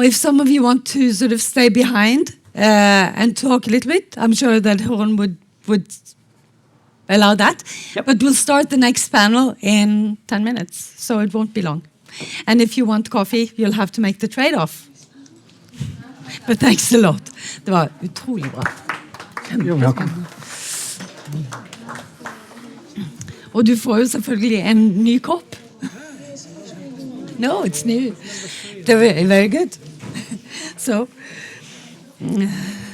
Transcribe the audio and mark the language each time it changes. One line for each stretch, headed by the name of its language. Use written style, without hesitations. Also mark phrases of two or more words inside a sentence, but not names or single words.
English: If some of you want to sort of stay behind and talk a little bit, I'm sure that Jeroen would allow that. Yep. But we'll start the next panel in 10 minutes, so it won't be long. And if you want coffee, you'll have to make the trade-off. But thanks a lot.
Norwegian: Det var utrolig bra.
English: You're welcome.
Norwegian: Og du får jo selvfølgelig en ny kopp.
English: No, it's new. They're very good. So...